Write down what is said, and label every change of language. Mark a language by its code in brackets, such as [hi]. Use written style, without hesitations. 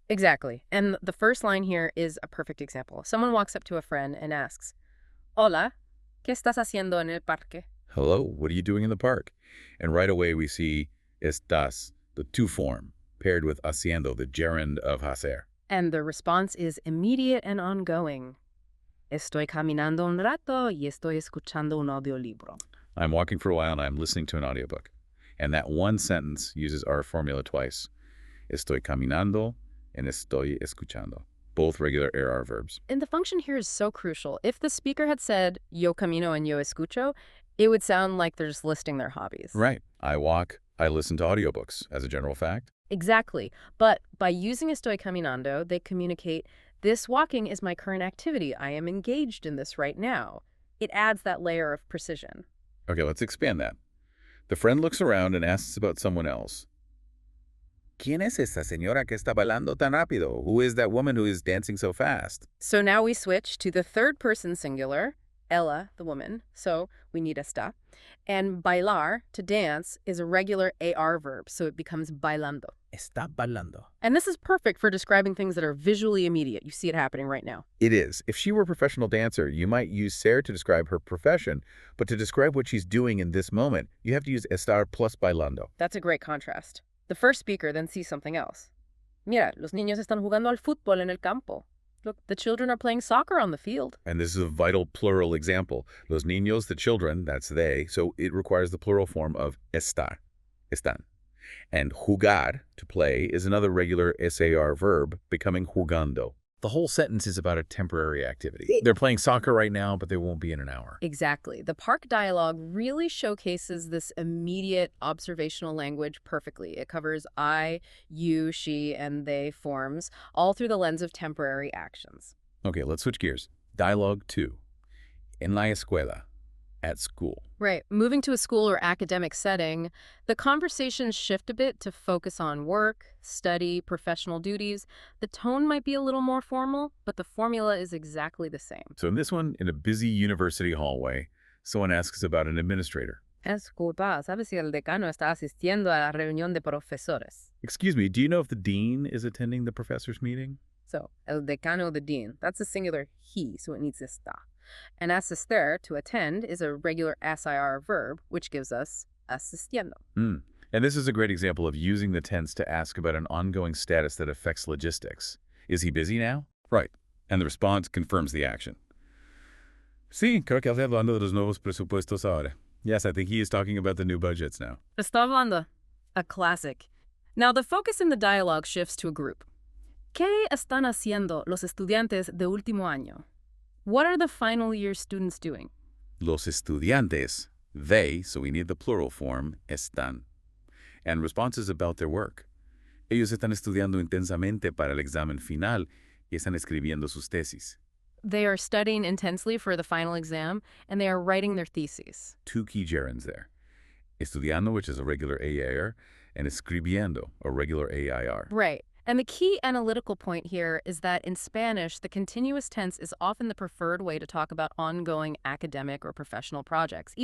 [en] Exactly. And the first line here is a perfect example. Someone walks up to a friend and asks, [es] Hola, ¿qué estás haciendo en el parque? [en] Hello, what are you doing in the park? And right away we see estás, the to form, paired with haciendo, the gerund of hacer. And the response is immediate and ongoing. [es] Estoy caminando un rato y estoy escuchando un audiolibro. [en] I'm walking for a while and I'm listening to an audiobook. And that one sentence uses our formula twice. [es] Estoy caminando [en] and [es] estoy escuchando. [en] Both regular AR verbs. And the function here is so crucial. If the speaker had said, [es] yo camino [en] and [es] yo escucho, [en] it would sound like they're just listing their hobbies. Right. I walk, I listen to audiobooks, as a general fact. Exactly. But by using [es] estoy caminando, [en] they communicate, this walking is my current activity. I am engaged in this right now. It adds that layer of precision. Okay, let's expand that. The friend looks around and asks about someone else. [es] ¿Quién es esa señora que está bailando tan rápido? [en] Who is that woman who is dancing so fast? So now we switch to the third person singular, ella, the woman, so we need está. And bailar, to dance, is a regular AR verb, so it becomes bailando. [es] Está bailando. [en] And this is perfect for describing things that are visually immediate. You see it happening right now. It is. If she were a professional dancer, you might use ser to describe her profession, but to describe what she's doing in this moment, you have to use estar plus bailando. That's a great contrast. The first speaker then sees something else. [es] Mira, los niños están jugando al fútbol en el campo. [en] Look, the children are playing soccer on the field. And this is a vital plural example. Los niños, the children, that's they, so it requires the plural form of estar, están. And jugar, to play, is another regular SAR verb, becoming jugando. The whole sentence is about a temporary activity. They're playing soccer right now, but they won't be in an hour. Exactly. The park dialogue really showcases this immediate observational language perfectly. It covers I, you, she, and they forms, all through the lens of temporary actions. Okay, let's switch gears. Dialogue 2. [es] En la escuela. [en] At school. Right. Moving to a school or academic setting, the conversations shift a bit to focus on work, study, professional duties. The tone might be a little more formal, but the formula is exactly the same. So in this one, in a busy university hallway, someone asks about an administrator. [es] Disculpa, ¿sabes si el decano está asistiendo a la reunión de profesores? [en] Excuse me, do you know if the dean is attending the professor's meeting? So, el decano, the dean, that's a singular he, so it needs está. And asistir, to attend, is a regular SIR verb, which gives us asistiendo. And this is a great example of using the tense to ask about an ongoing status that affects logistics. Is he busy now? Right. And the response confirms the action. [es] Sí, creo que está hablando de los nuevos presupuestos ahora. [en] Yes, I think he is talking about the new budgets now. [es] Está hablando. [en] A classic. Now the focus in the dialogue shifts to a group. [es] ¿Qué están haciendo los estudiantes de último año? [en] What are the final year students doing? Los estudiantes, they, so we need the plural form, están. And responses about their work. [es] Ellos están estudiando intensamente para el examen final y están escribiendo sus tesis. [en] They are studying intensely for the final exam, and they are writing their theses. Two key gerunds there. Estudiando, which is a regular AIR, and escribiendo, a regular AIR. Right. And the key analytical point here is that in Spanish, the continuous tense is often the preferred way to talk about ongoing academic or professional projects.